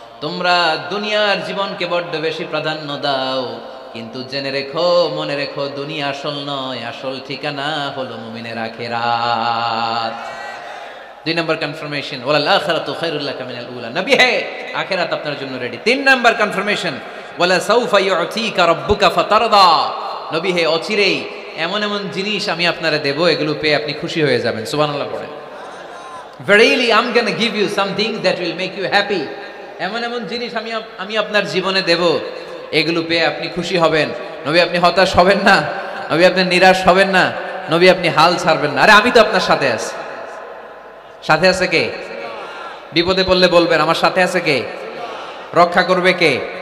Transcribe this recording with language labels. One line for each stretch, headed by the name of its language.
Bangla: তোমরা দুনিয়ার জীবনকে বড্ড বেশি প্রাধান্য দাও, কিন্তু জেনে রেখো, মনে রেখো, দুনিয়া আসল নয়, আসল ঠিকানা হলো মুমিনের আখিরাত। 2 নম্বর কনফার্মেশন,
Arabic: ওয়ালাল আখিরাতু খায়রুল লাকা মিনাল উলা।
Bangla: নবী হে, আখিরাত আপনার জন্য রেডি। 3 নম্বর কনফার্মেশন,
Arabic: ওয়ালা সাউফা ইউতিকা রাব্বুকা ফাতারদা।
Bangla: নবী হে, অচিরেই এমন এমন জিনিস আমি আপনারে দেব, এগুলো পেয়ে আপনি খুশি হয়ে যাবেন। সুবহানাল্লাহ পড়েন।
English: Verily I'm going to give you something that will make you happy.
Bangla: এমন এমন জিনিস আমি আপনার জীবনে দেব, এগুলো পেয়ে আপনি খুশি হবেন। নবী, আপনি হতাশ হবেন না, নবী আপনি নিরাশ হবেন না, নবী আপনি হাল ছাড়বেন না। আরে আমি তো আপনার সাথে আছি। সাথে আছে কে? বিপদে পড়লে বলবেন আমার সাথে আছে কে? রক্ষা করবে কে?